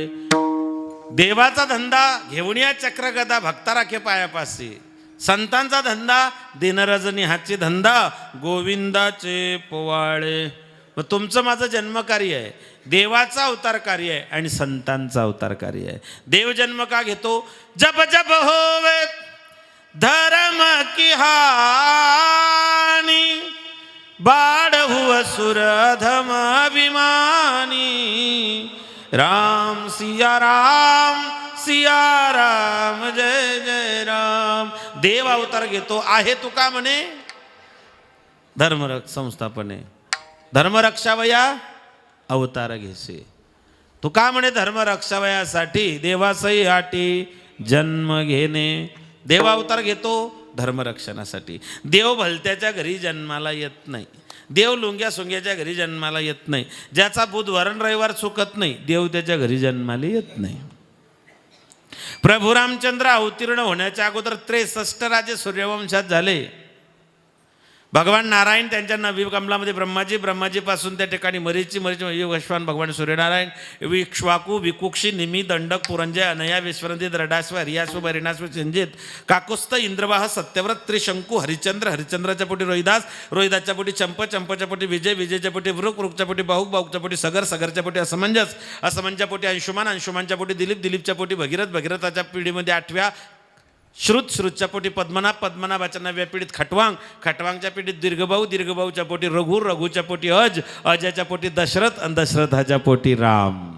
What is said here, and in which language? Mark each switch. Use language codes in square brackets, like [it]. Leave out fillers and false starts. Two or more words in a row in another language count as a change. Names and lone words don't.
[mr] देवाचा धंदा घेऊन या चक्रगदा भक्ता राखे पायापासी. संतांचा धंदा दिनरजनी हाची धंदा गोविंदाचे पोवाळे. मग तुमचं माझं जन्मकार्य आहे, देवाचा अवतार कार्य आहे आणि संतांचा अवतार कार्य आहे. देव जन्म का घेतो? [hi] जब जब होवे धर्म की हानी बाढ़ हुआ सुरधम अभिमानी. राम सिया राम जय जय राम. [mr] देव अवतार घेतो आहे तुका म्हणे धर्मरक्ष संस्थापने धर्म रक्षावया अवतार घेसे. तुका म्हणे धर्म रक्षावयासाठी देवासही आटी जन्म घेणे. देव अवतार घेतो धर्मरक्षणासाठी. देव भलत्याच्या घरी जन्माला येत नाही, देव लुंग्या सोंग्याच्या घरी जन्माला येत नाही. ज्याचा बुध वरण रविवार चुकत नाही देव त्याच्या घरी जन्माला येत नाही. प्रभू रामचंद्र अवतीर्ण होण्याच्या अगोदर 63 राजे सूर्यवंशात झाले. भगवान नारायण त्यांच्या नवी कमलामध्ये ब्रह्माजीपासून त्या ठिकाणी मरीची वैश्वान भगवान सूर्यनारायण विक्ष्वाकू विकुक्षी निमी दंडक पुरंजय अनया विश्वनदी द्रडास्व हरियास्व बरिणास्व चिंजित काकुस्थ इंद्रवाह सत्यव्रत त्रिशंकू हरिचंद्राच्या पोटी रोहिदासच्या पोटी चंपाच्या पोटी विजयच्या पोटी वृकच्या पोटी बाहुकच्या पोटी सगरच्या पोटी असमंच्या पोटी अंशुमानच्या पोटी दिलीपच्या पोटी भगीरथाच्या पिढीमध्ये 8व्या श्रुतच्या पोटी पद्मनाभाच्या 9व्या पिढीत खटवांगच्या पिढीत दीर्घभाऊच्या पोटी रघूच्या पोटी अजच्या पोटी दशरथ आणि दशरथाच्या पोटी राम.